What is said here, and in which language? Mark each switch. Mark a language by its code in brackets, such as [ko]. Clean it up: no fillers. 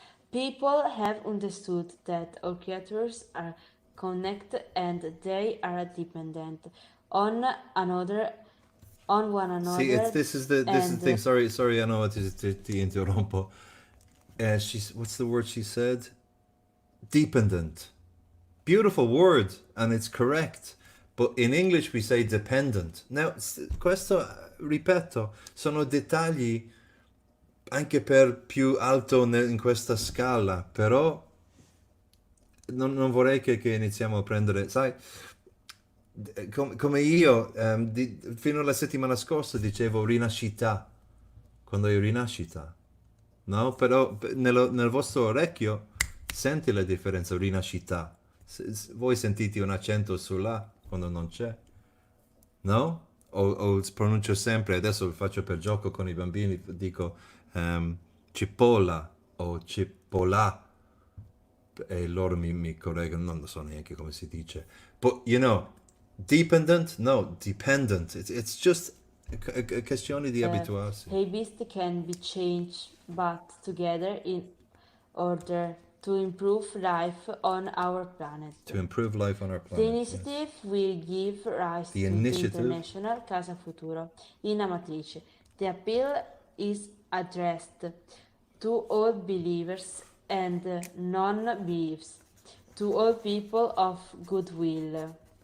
[en] People have understood that all creatures are connected and they are dependent on one another. See, this is the thing. Sorry, I know it is [it] ti interrompo. [en] What's the word she said? Dependent. Beautiful word, and it's correct. But in English we say dependent. [it] Now, questo, ripeto, sono dettagli anche per più alto in questa scala, però non vorrei che iniziamo a prendere, sai, come io fino alla settimana scorsa dicevo rinascita, quando è rinascita, no? Però nel vostro orecchio senti la differenza, rinascita. Voi sentite un accento sulla quando non c'è, no? O pronuncio sempre, adesso lo faccio per gioco con i bambini, dico cipolla o cipolla e loro mi correggono, non so neanche come si dice. [en] But, you know, dependent? No, dependent. It's just a [it] questione di abituarsi. [en] Habits can be changed, but together in order to improve life on our planet. To improve life on our The planet. initiative will give rise The to initiative? the International Casa Futuro in Amatrice. The appeal is addressed to all believers and non-believers, to all people of goodwill.